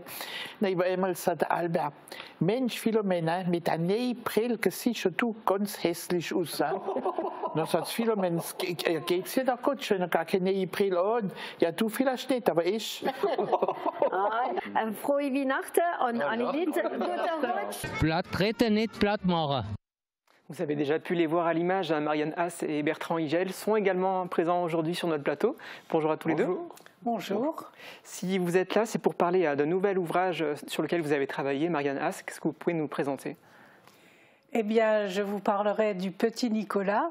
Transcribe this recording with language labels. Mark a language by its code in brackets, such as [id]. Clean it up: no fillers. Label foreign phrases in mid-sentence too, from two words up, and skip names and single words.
[de] Na, ich war einmal gesagt, Albert, Mensch, Philomen, mit einer neuen Brille siehst du ganz hässlich aus. Dann sagt Philomen, geht's dir doch gut, schon gar keine neue Brille an. Ja, du vielleicht nicht, aber ich. Frohe Weihnachten und alle Lieder, guten Rutsch. Platt treten, nicht platt machen. [fr] Vous avez déjà pu les voir à l'image, Marianne Haas et Bertrand Higel sont également présents aujourd'hui sur notre plateau. Bonjour à tous les deux. Bonjour. Si vous êtes là, c'est pour parler d'un nouvel ouvrage sur lequel vous avez travaillé, Marianne Haas. Qu'est-ce que vous pouvez nous présenter? Eh bien, je vous parlerai du Petit Nicolas.